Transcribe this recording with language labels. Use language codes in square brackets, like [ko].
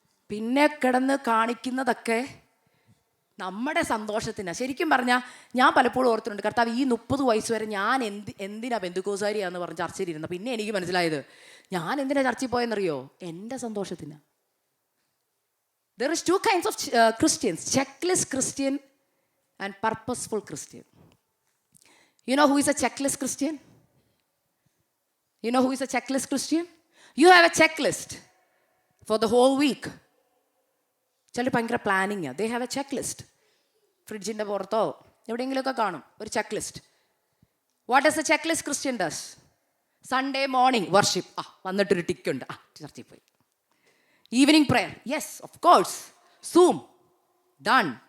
[ml] പിന്നെ കിടന്ന് കാണിക്കുന്നതൊക്കെ നമ്മുടെ സന്തോഷത്തിനാണ്. ശരിക്കും പറഞ്ഞാൽ ഞാൻ പലപ്പോഴും ഓർത്തിട്ടുണ്ട്, കർത്താവ് ഈ 30 വയസ്സ് വരെ ഞാൻ എന്തിനാ ബന്ധുക്കോസാരിയാന്ന് പറഞ്ഞ് ചർച്ചയിലിരുന്നത്. പിന്നെ എനിക്ക് മനസ്സിലായത് ഞാൻ എന്തിനാ ചർച്ചയിൽ പോയെന്നറിയോ? എൻ്റെ സന്തോഷത്തിന്. [en] There is 2 kinds of Christians, checklist Christian and purposeful Christian. You know who is a checklist Christian? You know who is a checklist Christian? You have a checklist for the whole week. [ml] ചിലർ ഭയങ്കര planning. [en] They have a checklist. [ml] ഫ്രിഡ്ജിൻ്റെ പുറത്തോ എവിടെയെങ്കിലുമൊക്കെ കാണും ഒരു check list. [en] What does a checklist Christian does? Sunday morning worship, [ml] വന്നിട്ടൊരു ടിക്കുണ്ട്, ചർച്ചയിൽ പോയി. [en] Evening prayer, yes of course. Zoom done.